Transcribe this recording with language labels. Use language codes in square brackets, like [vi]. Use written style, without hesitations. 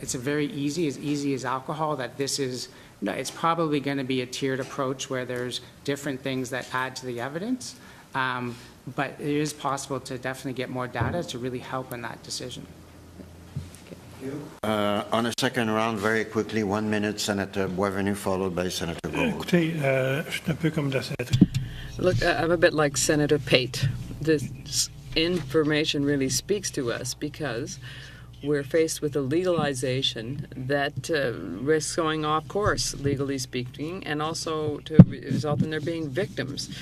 [en] It's a very easy as alcohol, that this is, no, it's probably going to be a tiered approach where there's different things that add to the evidence, but it is possible to definitely get more data to really help in that decision. On a second round, very quickly, 1 minute, Senator Boisvenu, followed by Senator Gold. [fr] Écoutez, je suis un peu comme la sénatrice. [en] Look, I'm a bit like Senator Pate. This information really speaks to us because we're faced with a legalization that risks going off course, legally speaking, and also to result in there being victims.